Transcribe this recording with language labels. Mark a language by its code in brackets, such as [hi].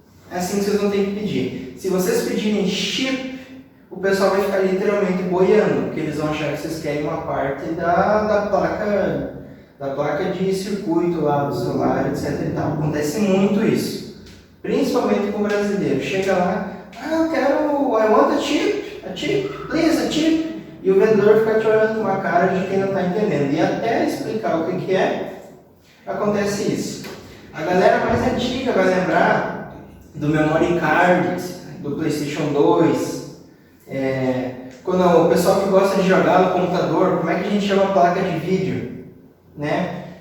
[pt] É assim que vocês vão ter que pedir. Se vocês pedirem chip, o pessoal vai ficar literalmente boiando, porque eles vão achar que vocês querem uma parte da placa de circuito lá do celular, etc. e tal. Acontece muito isso, principalmente com o brasileiro. Chega lá, eu quero, [en] I want a chip, please, a chip. [pt] E o vendedor fica te olhando com uma cara de quem não está entendendo. E até explicar o que é, acontece isso. A galera mais antiga vai lembrar do memory card, do PlayStation 2. Quando o pessoal que gosta de jogar no computador, como é que a gente chama a placa de vídeo? Né?